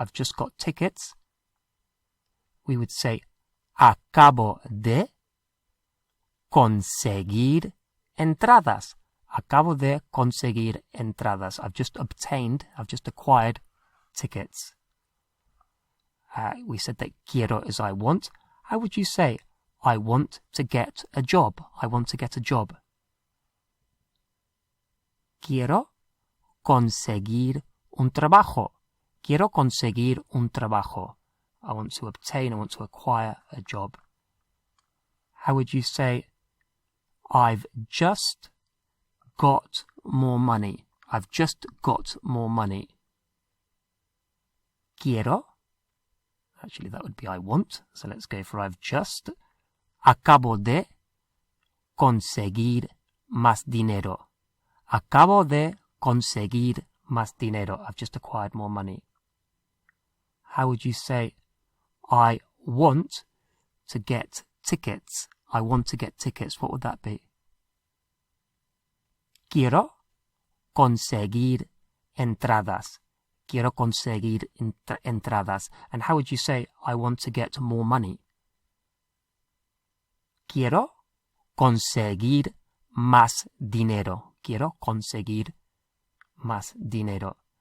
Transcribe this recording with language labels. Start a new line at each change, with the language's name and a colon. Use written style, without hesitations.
English: I've just got tickets. We would say
Spanish: acabo de conseguir entradas. Acabo de conseguir entradas.
English: I've just obtained, I've just acquired tickets. We said that quiero is I want. How would you say I want to get a job? I want to get a job.
Spanish: Quiero conseguir un trabajo. Quiero conseguir un trabajo.
English: I want to obtain, I want to acquire a job. How would you say, I've just got more money. I've just got more money. Quiero. Actually, that would be I want. So let's go for I've just.
Spanish: Acabo de conseguir más dinero. Acabo de conseguir más dinero.
English: I've just acquired more money. How would you say, I want to get tickets? I want to get tickets. What would that be?
Spanish: Quiero conseguir entradas. Quiero conseguir entradas.
English: And how would you say, I want to get more money? Quiero
Spanish: conseguir más dinero. Quiero conseguir más dinero.